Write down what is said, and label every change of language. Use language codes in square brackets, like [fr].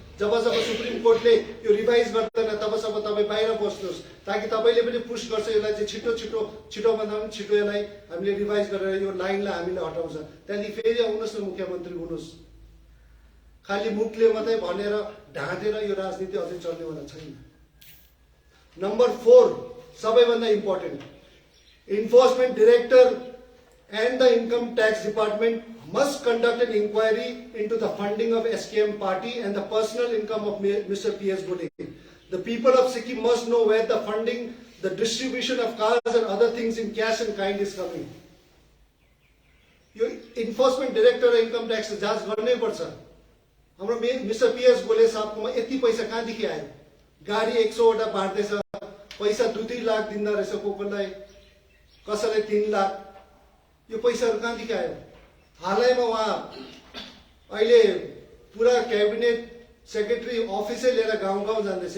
[ne] जबसम्म सुप्रिम कोर्टले यो रिभाइज गर्दैन तबसम्म तपाईँ बाहिर बस्नुहोस्, ताकि तपाईँले पनि पुश गर्छ यसलाई चाहिँ छिटोभन्दा पनि छिटो यसलाई हामीले रिभाइज गरेर यो लाइनलाई हामीले हटाउँछ। त्यहाँदेखि फेरि आउनुहोस् न मुख्यमन्त्री हुनुहोस्। खालि मुखले मात्रै भनेर ढाँटेर यो राजनीति अझै चल्नेवाला छैन। नम्बर 4 सबैभन्दा important, enforcement director [en] and the income tax department must conduct an inquiry into the funding of SKM party and the personal income of Mr. P.S. Gole. The people of Sikkim must know where the funding, the distribution of cars and other things in cash and kind is coming. [ne] यो enforcement director र income tax जाँच गर्नै पर्छ। हाम्रो mister PS गोले साहबकोमा यति पैसा कहाँदेखि आयो? गाडी 100 वटा बाँड्दैछ, पैसा 2-3 लाख दिँदा रहेछ, कोही कसैलाई 3 लाख। यो पैसाहरू कहाँदेखि आयो? हालैमा उहाँ अहिले पुरा क्याबिनेट सेक्रेटरी अफिसै लिएर गाउँ गाउँ जाँदैछ।